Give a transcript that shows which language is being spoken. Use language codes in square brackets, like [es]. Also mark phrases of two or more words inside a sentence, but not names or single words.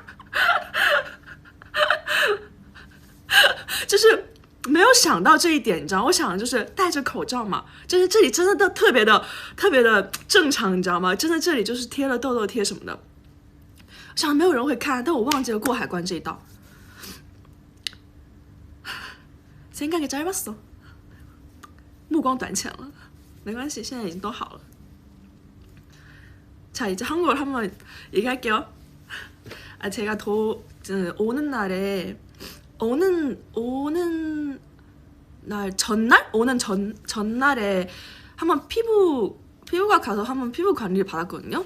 [zh] 就是没有想到这一点，你知道，我想的就是戴着口罩嘛，就是这里真的特别的正常，你知道吗？真的这里就是贴了痘痘贴什么的。想没有人会看，但我忘记了过海关这一道。 [ko] 생각이 짧았어， [zh] 目光短浅了，没关系，现在已经都好了。 [ko] 자 이제 한국어를 한번 얘기할게요. 제가 오는 날에 오는 날 전날에 한번 피부과 가서 한번 피부 관리를 받았거든요.